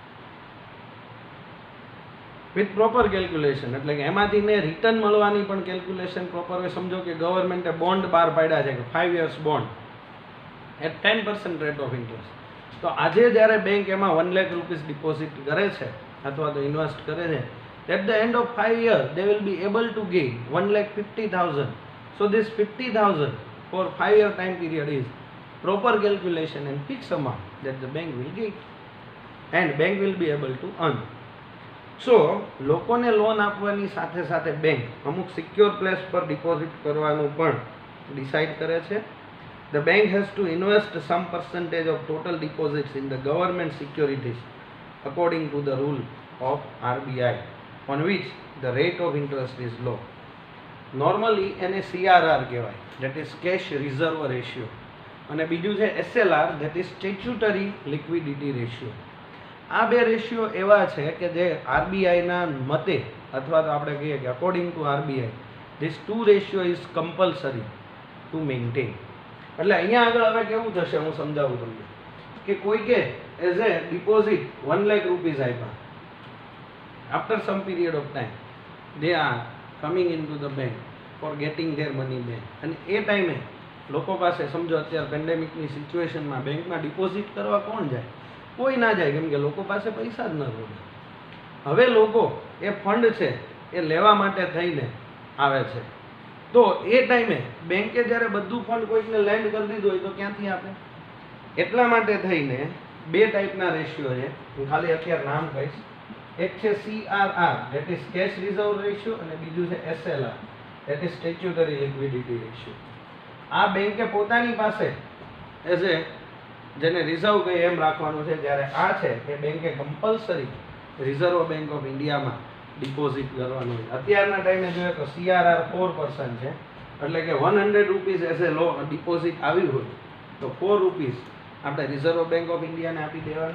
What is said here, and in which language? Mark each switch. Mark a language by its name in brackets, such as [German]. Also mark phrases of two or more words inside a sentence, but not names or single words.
[English] with proper calculation [Gujarati] એટલે કે એમાંથીને રિટર્ન મળવાની પણ [English] calculation proper [Gujarati] હોય. સમજો કે ગવર્મેન્ટે બોન્ડ બહાર પાડ્યા છે કે [English] 5 years bond at 10% rate of interest. [Gujarati] તો આજે જ્યારે બેંક એમાં 1 લાખ [English] rupees deposit [Gujarati] કરે છે અથવા તો ઇન્વેસ્ટ કરે છે, [English] at the end of 5 years they will be able to gain 1,50,000. So this 50,000 for 5 year time period is proper calculation and fixed amount that the bank will get and bank will be able to earn. [Gujarati] So લોકોને લોન આપવાની સાથે સાથે બેંક અમુક [English] secure place [Gujarati] પર ડિપોઝિટ કરવાનું પણ ડિસાઇડ કરે છે. [English] The bank has to invest some percentage of total deposits in the government securities according to the rule of RBI on which the rate of interest is low. [Gujarati] Normally એને CRR કહેવાય, [English] that is cash reserve ratio, [Gujarati] અને બીજું છે [English] SLR, that is statutory liquidity ratio. [Gujarati] આ બે રેશિયો એવા છે કે જે આરબીઆઈના મતે અથવા તો આપણે કહીએ કે [English] according to RBI this two ratio is compulsory to maintain. [Gujarati] એટલે અહીંયા આગળ હવે કેવું થશે હું સમજાવું તમને કે કોઈ કે [English] as a deposit [Gujarati] 1 લાખ રૂપીસ આપ્યા, [English] after some period of time they are coming into the bank for getting their money back. [Gujarati] અને એ ટાઈમે લોકો પાસે સમજો અત્યારે પેન્ડેમિકની સિચ્યુએશનમાં બેંકમાં ડિપોઝિટ કરવા કોણ જાય? કોઈ ના જાય, કેમ કે લોકો પાસે પૈસા જ ન હોય. હવે લોકો એ ફંડ છે એ લેવા માટે થઈને આવે છે. તો એ ટાઈમે બેંકે જ્યારે બધું ફંડ કોઈકને લેન્ડ કરી દીધું હોય તો ક્યાંથી આપે? એટલા માટે થઈને બે ટાઈપના રેશિયો છે, હું ખાલી અત્યારે નામ કહીશ. એક છે [English] CRR, that is cash reserve ratio, [Gujarati] અને બીજું છે [English] SLR, that is statutory liquidity ratio. [Gujarati] આ બેંકે પોતાની પાસે [English] as a [Gujarati] જેને રિઝર્વ કહે એમ રાખવાનું છે, જ્યારે આ છે એ બેંકે કમ્પલસરી રિઝર્વ બેંક ઓફ ઇન્ડિયામાં ડિપોઝિટ કરવાનું હોય. અત્યારના ટાઈમે જોઈએ તો CRR 4% છે, એટલે કે 100 રૂપીસ [English] as a low deposit [Gujarati] આવી હોય તો 4 રૂપીસ આપણે રિઝર્વ બેંક ઓફ ઇન્ડિયાને આપી દેવાના.